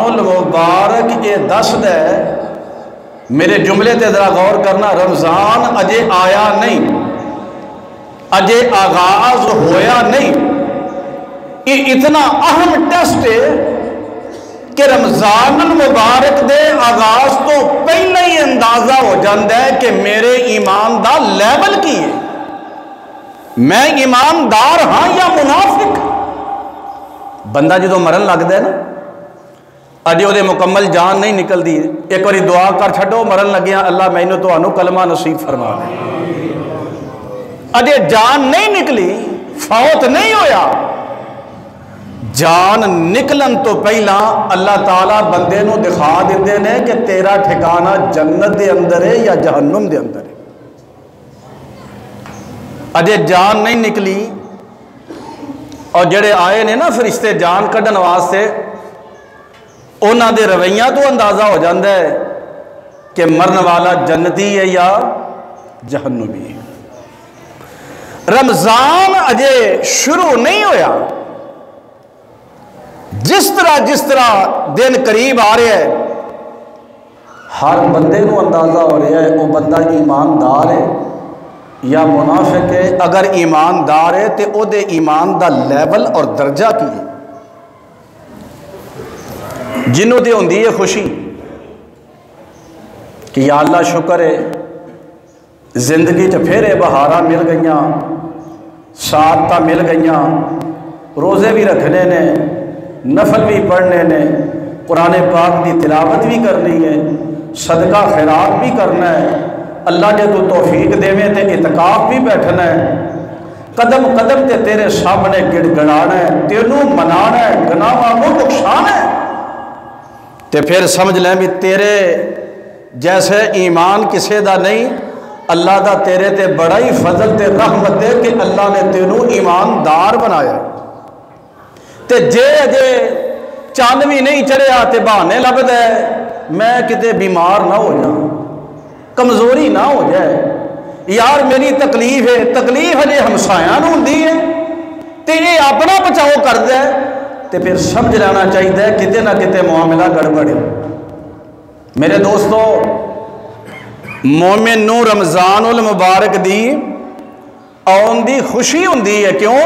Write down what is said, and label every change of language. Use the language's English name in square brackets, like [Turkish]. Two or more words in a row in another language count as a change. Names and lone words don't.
[Punjabi] المبارک یہ دس دے، میرے جملے تے ذرا غور کرنا، رمضان اجے آیا نہیں، اجے آغاز ہویا نہیں، یہ اتنا اہم ٹیسٹ ہے کہ رمضان المبارک دے آغاز تو پہلے ہی اندازہ ہو جاتا ہے کہ میرے ایمان دا لیول کی ہے، میں ایماندار ہاں یا منافق۔ بندہ جدو مرن لگتا ہے نا، اجے وہ مکمل جان نہیں نکلتی، ایک باری دعا کر چھڈو مرن لگیا اللہ مینوں تانوں کلمہ نصیب فرما دے، اجے جان نہیں نکلی، فوت نہیں ہویا، جان نکلن تو پہلا اللہ تعالیٰ بندے نو دکھا دیتے ہیں کہ تیرا ٹھکانہ جنت دے اندر ہے یا جہنم دے اندر ہے۔ اجے جان نہیں نکلی، اور جڑے آئے نے نا فرشتے جان کڈن واسطے، انہاں دے رویہ تو اندازہ ہو جاتا ہے کہ مرن والا جنتی ہے یا جہنمی ہے۔ رمضان اجے شروع نہیں ہویا، جس طرح دن قریب آ رہے ہیں، ہر بندے نو اندازہ ہو رہا ہے وہ بندہ ایماندار ہے یا منافق ہے۔ اگر ایماندار ہے تو او دے ایمان دا لیول اور درجہ کی ہے۔ جنہوں دے ہوندی ہے خوشی کہ [Arabic] یا اللہ [Punjabi] شکر ہے زندگی چ پھر بہاراں مل گئیاں، سعادتاں مل گئیاں، روزے بھی رکھنے نے، نفل بھی پڑھنے نے، قرآن پاک کی تلاوت بھی کرنی ہے، صدقہ خیرات بھی کرنا ہے، اللہ جے تو توفیق دے تے اعتکاف بھی بیٹھنا ہے، قدم قدم تے تیرے سامنے گڑ گڑانا ہے، تینوں منانا ہے، گناہاں کو نقصان ہے، تے پھر سمجھ لیں بھی تیرے جیسے ایمان کسے دا نہیں، اللہ دا تیرے تے بڑا ہی فضل تے رحمت ہے کہ اللہ نے تینوں ایماندار بنایا۔ تے جے اجے چاند بھی نہیں چڑھیا تے بہانے لبدا ہے میں کتے بیمار نہ ہو جاؤں، کمزوری نہ ہو جائے، یار میری تکلیف ہے، تکلیف اجے ہمسایاں نوں ہوندی ہے تے یہ اپنا بچاؤ کردا ہے، تے پھر سمجھ لینا چاہیے کتے نہ کتے معاملہ گڑبڑ ہے۔ میرے دوستو، مومن نو رمضان المبارک دی آن دی خوشی ہوندی ہے، کیوں؟